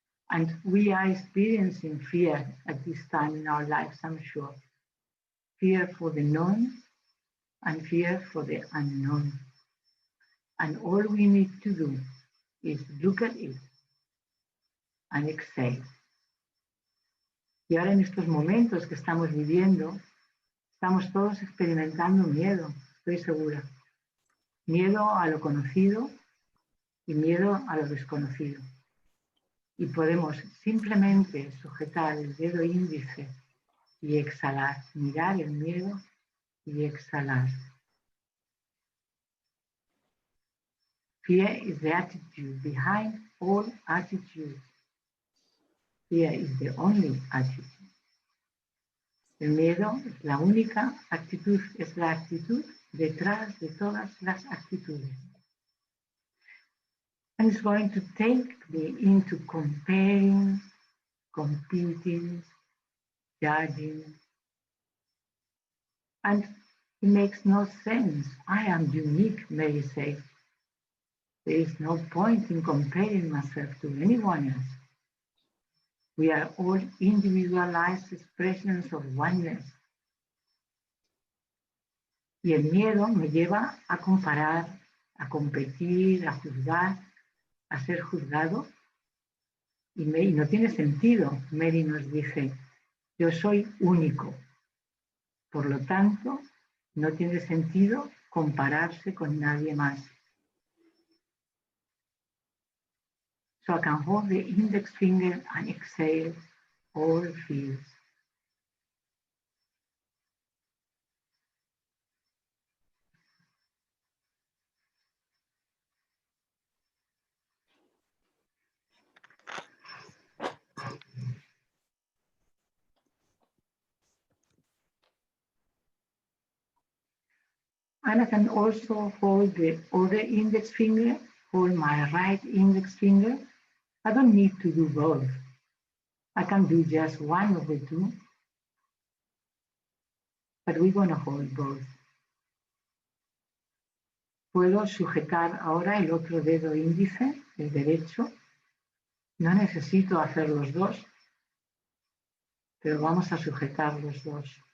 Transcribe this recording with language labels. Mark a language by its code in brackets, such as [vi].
[en] And we are experiencing fear at this time in our lives, I'm sure. Fear for the known and fear for the unknown. And all we need to do is look at it and exhale. [es] Y ahora en estos momentos que estamos viviendo, estamos todos experimentando miedo, estoy segura. Miedo a lo conocido y miedo a lo desconocido. Y podemos simplemente sujetar el dedo índice y exhalar, mirar el miedo y exhalar. [en] Fear is the attitude behind all attitudes. Fear is the only attitude. [es] El miedo es la única actitud, es la actitud detrás de todas las actitudes. [en] And it's going to take me into comparing, competing, judging. And it makes no sense. I am unique, Mary says. There is no point in comparing myself to anyone else. We are all individualized expressions of oneness. [es] Y el miedo me lleva a comparar, a competir, a juzgar, a ser juzgado. Y no tiene sentido. Mary nos dice, yo soy único. Por lo tanto, no tiene sentido compararse con nadie más. [en] So I can hold the index finger and exhale all fears. And I can also hold the other index finger, hold my right index finger. I don't need to do both. I can do just one of the two, but we're going to hold both. [es] Puedo sujetar ahora el otro dedo índice, el derecho. No necesito hacer los dos, pero vamos a sujetar los dos.